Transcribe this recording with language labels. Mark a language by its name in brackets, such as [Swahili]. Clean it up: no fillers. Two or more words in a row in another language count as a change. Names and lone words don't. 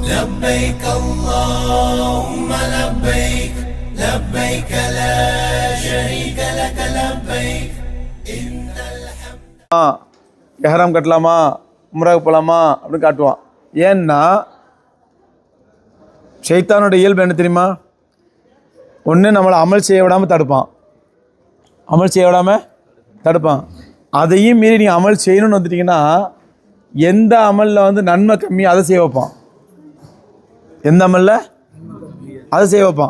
[Arabic] لبيك اللهم لبيك لبيك لا شريك لك لبيك إن الحمد [Tamil] எஹராம் கட்டலாமா உம்ராவுக்கு போகலாமா அப்படின்னு காட்டுவான். ஏன்னா ஷைத்தானோட இயல்பு என்ன தெரியுமா? ஒன்று நம்மளை அமல் செய்ய விடாமல் தடுப்பான், அமல் செய்ய விடாமல் தடுப்பான். அதையும் மீறி நீங்கள் அமல் செய்யணும்னு வந்துட்டிங்கன்னா எந்த அமலில் வந்து நன்மை கம்மி அதை செய்ய வைப்பான், எந்த அமலில் அதை செய்ய வைப்பான்.